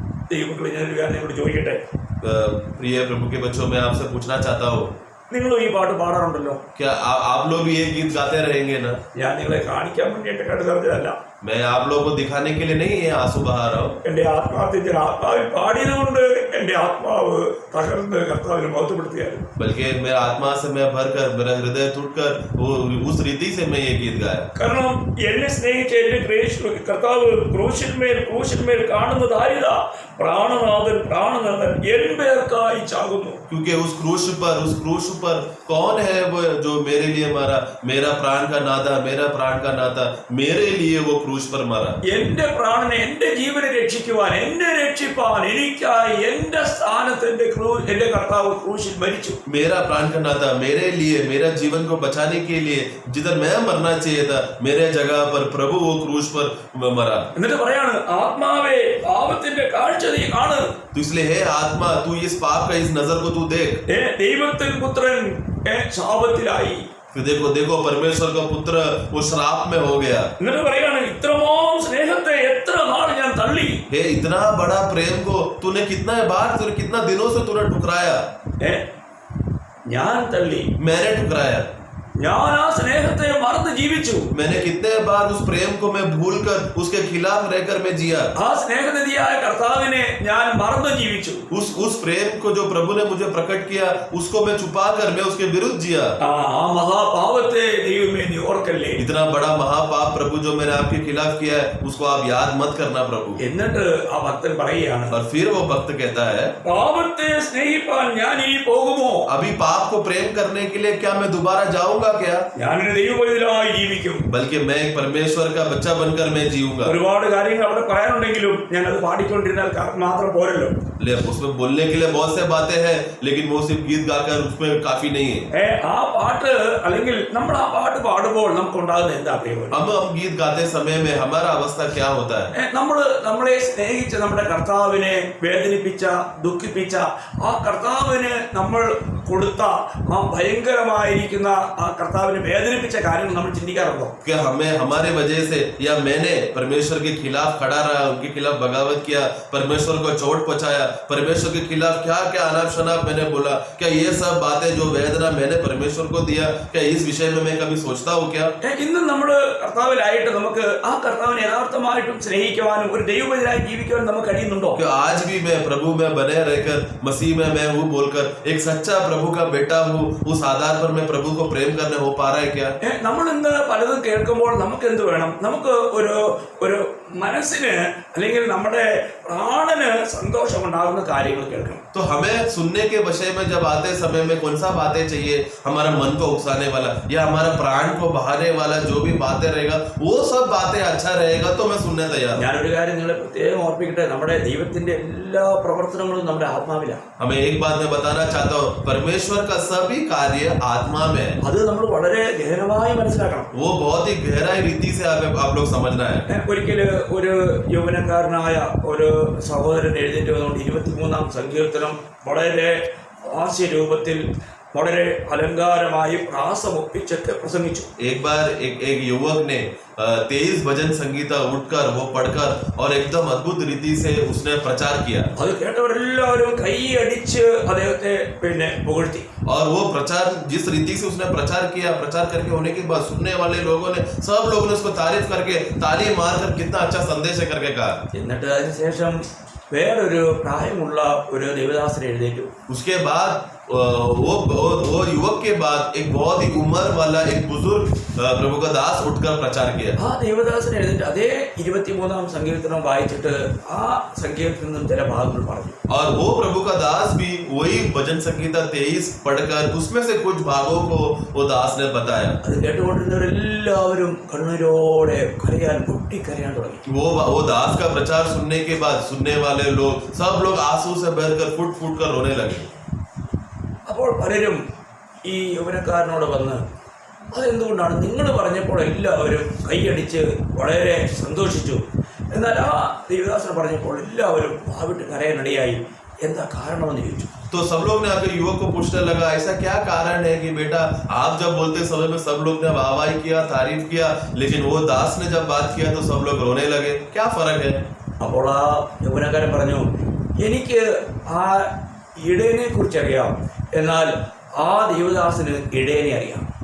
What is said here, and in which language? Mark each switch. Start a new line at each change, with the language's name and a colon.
Malayalam: ദൈവമക്കളെ, ഞാനൊരു കാര്യം നിങ്ങളോട് ചോദിക്കട്ടെ.
Hindi: प्रिय प्रभु के बच्चों, मैं आपसे पूछना चाहता हूँ,
Malayalam: നിങ്ങൾ ഈ പാട്ട് പാടാറുണ്ടല്ലോ?
Hindi: क्या आप लोग भी ये गीत गाते रहेंगे ना?
Malayalam: ഞാൻ നിങ്ങളെ കാണിക്കാൻ വേണ്ടിയിട്ട് കടുതറിഞ്ഞതല്ല,
Hindi: मैं आप लोगों को दिखाने के लिए नहीं ये आंसू बहा रहा हूँ.
Malayalam: എൻ്റെ ആത്മാവിന്റെ ആത്മാവിൽ പാടിയത് കൊണ്ട് എൻ്റെ ആത്മാവ് തകർന്ന് കർത്താവിനെ മഹത്വപ്പെടുത്തിയായിരുന്നു.
Hindi: बल्कि मेरा आत्मा से मैं भरकर, मेरा हृदय टूटकर वो उस रीति से मैं ये गीत गाया.
Malayalam: കാരണം എന്നെ സ്നേഹിച്ച എന്റെ കർത്താവ് ക്രൂശിന്മേൽ കാണുന്നത് ആരിതാ, പ്രാണനാഥൻ എൻ പേർക്കായി ചാകുന്നു.
Hindi: क्योंकि उस क्रूस पर कौन है वो जो मेरे लिए मरा, मेरा प्राण का नाथा मेरे लिए वो क्रूस पर मरा.
Malayalam: എന്റെ പ്രാണനെ, എന്റെ ജീവനെ രക്ഷിക്കുവാൻ, എന്നെ രക്ഷിപ്പാൻ എനിക്കായി എന്റെ സ്ഥാനത്ത് എന്റെ കർത്താവ് ക്രൂശിൽ മരിച്ചു.
Hindi: मेरा प्राण का नाथा मेरे लिए, मेरा जीवन को बचाने के लिए जिधर मैं मरना चाहिए था मेरे जगह पर प्रभु वो क्रूस पर मरा.
Malayalam: എന്നിട്ട് പറയാണ്, ആത്മാവേ പാപത്തിന്റെ കാഴ്ച നീ കാണ്.
Hindi: तो इसलिए हे आत्मा, तू इस पाप का इस नजर को तू देख.
Malayalam: ദൈവത്തിൻ പുത്രൻ ശാപത്തിലായി.
Hindi: फिर देखो परमेश्वर का पुत्र वो श्राप में हो गया.
Malayalam: എന്നിട്ട് പറയാണ്, ഇത്രമാം സ്നേഹത്തെ എത്ര നാൾ ഞാൻ തള്ളി.
Hindi: हे इतना बड़ा प्रेम को तूने कितना दिनों से तूने ठुकराया.
Malayalam: ഞാൻ തള്ളി,
Hindi: मैंने ठुकराया.
Malayalam: ഞാൻ ആ സ്നേഹത്തെ മറന്ന് ജീവിച്ചു.
Hindi: मैंने कितने बार उस प्रेम को मैं भूलकर उसके खिलाफ रहकर मैं जिया.
Malayalam: ആ സ്നേഹനിധിയായ കർത്താവിനെ ഞാൻ മറന്ന് ജീവിച്ചു.
Hindi: उस प्रेम को जो प्रभु ने मुझे प्रकट किया उसको मैं छुपाकर मैं उसके विरुद्ध जिया.
Malayalam: ആ മഹാപാപത്തെ ദൈവമേ നീ ഓർക്കല്ലേ.
Hindi: इतना बड़ा महापाप प्रभु जो मैंने आपके खिलाफ किया है उसको आप याद मत करना प्रभु.
Malayalam: എന്നിട്ട് ആ ഭക്തൻ പറയുകയാണ്,
Hindi: और फिर वो भक्त कहता है,
Malayalam: പാപത്തെ സ്നേഹിപ്പാൻ ഞാൻ ഇനി പോകുമോ?
Hindi: अभी पाप को प्रेम करने के लिए क्या मैं दोबारा जाऊंगा? होगा क्या?
Malayalam: ഞാനൊരു ദൈവപൈതലായി ജീവിക്കും.
Hindi: बल्कि मैं एक परमेश्वर का बच्चा बनकर मैं जीऊंगा।
Malayalam: ഒരുപാട് കാര്യങ്ങൾ അവിടെ പറയാനുണ്ടെങ്കിലും ഞാൻ അത് പാടിക്കൊണ്ടിരുന്നാൽ മാത്രം പോരല്ലോ.
Hindi: उसमें बोलने के लिए बहुत से बातें हैं, लेकिन वो सिर्फ गीत गाकर उसमें काफी नहीं है।
Malayalam: ആ പാട്ട് അല്ലെങ്കിൽ നമ്മൾ ആ പാട്ട് പാടുമ്പോൾ നമുക്കുണ്ടാകുന്ന എന്താ പ്രിയപ്പെട്ടവരെ?
Hindi: अब हम गीत गाते समय में हमारा अवस्था क्या होता है?
Malayalam: നമ്മളെ സ്നേഹിച്ച നമ്മുടെ കർത്താവിനെ വേദനിപ്പിച്ച ദുഃഖിപ്പിച്ച ആ കർത്താവിന് നമ്മൾ കൊടുത്ത ആ ഭയങ്കരമായിരിക്കുന്ന ആ കർത്താവിനെ വേദനിപ്പിച്ച കാര്യങ്ങൾ നമ്മൾ ചിന്തിക്കാറുണ്ടോ?
Hindi: क्या हमें हमारे वजह से या मैंने परमेश्वर के खिलाफ खड़ा रहा, उनके खिलाफ बगावत किया, परमेश्वर को चोट पहुंचाया, परमेश्वर के खिलाफ क्या क्या अनाप शनाप मैंने बोला? क्या ये सब बातें जो वेदना मैंने परमेश्वर को दिया, क्या इस विषय में मैं कभी सोचता हूँ क्या?
Malayalam: ഇന്ന് നമ്മൾ കർത്താവിലായിട്ട് നമുക്ക് ആ കർത്താവിനെ യഥാർത്ഥമായിട്ടും സ്നേഹിക്കുവാനും ഒരു ദൈവപൈതലായി ജീവിക്കുവാനും നമുക്ക് കഴിയുന്നുണ്ടോ?
Hindi: क्या आज भी मैं प्रभु में बने रहकर मसीह में मैं हूँ बोलकर एक सच्चा प्रभु का बेटा हूँ, उस आधार पर मैं प्रभु को प्रेम करने हो पा रहा है क्या?
Malayalam: നമ്മൾ ഇന്ന് പലതും കേൾക്കുമ്പോൾ നമുക്ക് എന്ത് വേണം? നമുക്ക് ഒരു മനസ്സിന് അല്ലെങ്കിൽ നമ്മുടെ പ്രാണന് സന്തോഷമുണ്ടാകുന്ന കാര്യങ്ങൾ കേൾക്കണം.
Hindi: तो हमें सुनने के विषय में जब आते समय में कौन सा बातें चाहिए? हमारा मन को उकसाने वाला या हमारा प्राण को बहाने वाला जो भी बातें रहेगा, वो सब बातें अच्छा रहेगा तो मैं सुनने तैयार हूं।
Malayalam: ഞാനൊരു കാര്യം നിങ്ങളെ പ്രത്യേകം ഓർപ്പിക്കട്ടെ, നമ്മുടെ ദൈവത്തിന്റെ എല്ലാ പ്രവർത്തനങ്ങളും നമ്മുടെ ആത്മാവിലാണ്.
Hindi: हमें एक बात मैं बताना चाहता हूँ, परमेश्वर का सभी कार्य आत्मा में है।
Malayalam: അത് നമ്മൾ വളരെ ഗഹനമായി മനസ്സിലാക്കണം.
Hindi: वो बहुत ही गहराई रीति से आप लोग समझना है।
Malayalam: ഒരിക്കല് ഒരു യൗവനക്കാരനായ ഒരു സഹോദരൻ എഴുന്നേറ്റ് വന്നുകൊണ്ട് 23-ാം സങ്കീർത്തനം വളരെ ഹാസ്യ രൂപത്തിൽ വളരെ അലങ്കാരമായി പ്രാസമൊപ്പിച്ചൊക്കെ പ്രസംഗിച്ചു.
Hindi: एक बार एक युवक ने 23 भजन संगीता उठकर वो पढ़कर और एकदम अद्भुत रीति से उसने प्रचार किया
Malayalam: അത് കേട്ടവരെല്ലാവരും കൈയടിച്ച് അദ്ദേഹത്തെ പുകഴ്ത്തി.
Hindi: और वो प्रचार जिस रीति से उसने प्रचार किया, प्रचार करके होने के बाद सुनने वाले लोगों ने सब लोगों ने उसको तारीफ करके ताली मारकर कितना अच्छा संदेश है करके कहा।
Malayalam: എന്നിട്ട് അതിനുശേഷം വേറൊരു പ്രായമുള്ള ഒരു ദേവദാസൻ എഴുന്നേറ്റു.
Hindi: उसके बाद वो युवक के बाद एक बहुत ही उम्र वाला एक बुजुर्ग प्रभु का दास उठकर प्रचार किया।
Malayalam: ആ ദേവദാസൻ എഴുന്നേറ്റ് അതേ 23-ാം സങ്കീർത്തനം വായിച്ചിട്ട് ആ സങ്കീർത്തനത്തിൽ നിന്നും ചില ഭാഗങ്ങൾ പറഞ്ഞു.
Hindi: और वो प्रभु का दास भी वही भजन संगीता 23 पढ़कर उसमें से कुछ भागों को वो दास ने बताया।
Malayalam: അത് കേട്ടുകൊണ്ടിരുന്നവരെല്ലാവരും കണ്ണീരോടെ പൊട്ടിക്കരയാൻ തുടങ്ങി.
Hindi: वो दास का प्रचार सुनने के बाद सुनने वाले लोग सब लोग आंसू से बहकर फुट फुट कर रोने लगे।
Malayalam: അപ്പോൾ പലരും ഈ യൗവനക്കാരനോട് വന്ന് അതെന്തുകൊണ്ടാണ് നിങ്ങൾ പറഞ്ഞപ്പോൾ എല്ലാവരും കൈയടിച്ച് വളരെ സന്തോഷിച്ചു, എന്നാൽ ആ ദേവദാസൻ പറഞ്ഞപ്പോൾ എല്ലാവരും വാവിട്ട് കരയാനിടയായി, എന്താ കാരണമെന്ന് ചോദിച്ചു.
Hindi: तो सब लोग ने आकर युवक को पूछने लगा, ऐसा क्या कारण है कि बेटा आप जब बोलते समय में सब लोग ने वाहवाही किया, तारीफ किया, लेकिन वो दास ने जब बात किया तो सब लोग रोने लगे, क्या फर्क है?
Malayalam: അപ്പോൾ ആ യൗവനക്കാരൻ പറഞ്ഞു, എനിക്ക് ആ ഇടയനെ കുറിച്ചറിയാം, എന്നാൽ ആ ദേവദാസന് ഇടയനെ അറിയാം.